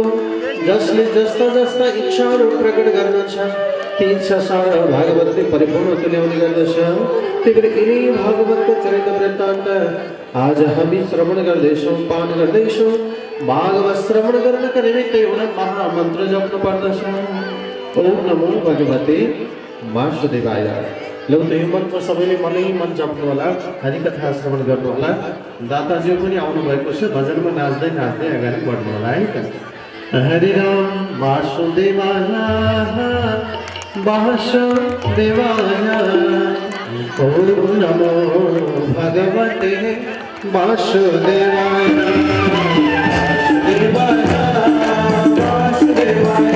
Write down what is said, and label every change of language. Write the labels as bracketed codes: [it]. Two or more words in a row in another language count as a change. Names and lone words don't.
[ne] जसले जस्ता इच्छाहरू प्रकट गर्न छ ती इच्छा सारा भागवतले परिपूर्ण तुल्याउने गर्दछ। त्यही भएर यिनै भागवतको चरित्र वृत्तान्त आज हामी श्रवण गर्दैछौँ, पान गर्दैछौँ। भागवत श्रवण गर्नका निमित्त एउटा महामन्त्र जप्नु पर्दछ। [sa] ओम नमो भगवते वासुदेवाय। [ne] लौ त यो मन्त्र सबैले मनै मन जप्नु होला। हरिकथा श्रवण गर्नु होला। दाताज्यू पनि आउनु भएको छ। भजनमा नाच्दै अगाडि बढ्नु होला है त। [sa] हरि राम वासुदेवाय वासुदेवाय। ओम नमो भगवते वासुदेवाय वासुदेवाय वासुदेवाय।